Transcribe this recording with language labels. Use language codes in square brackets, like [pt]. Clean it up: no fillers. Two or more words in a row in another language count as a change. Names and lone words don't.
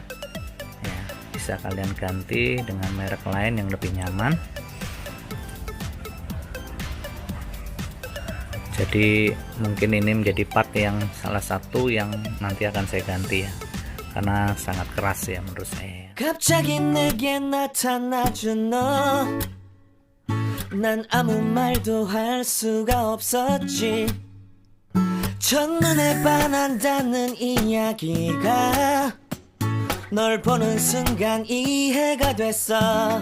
[id] Ya, bisa kalian ganti dengan merek lain yang lebih nyaman. Jadi mungkin ini menjadi part yang salah satu yang nanti akan saya ganti ya, karena sangat keras ya menurut saya. [ko] 갑자기 내게 나타나준 너, 난 아무 말도 할 수가 없었지. 첫눈에 반한다는 이야기가 널 보는 순간 이해가 됐어.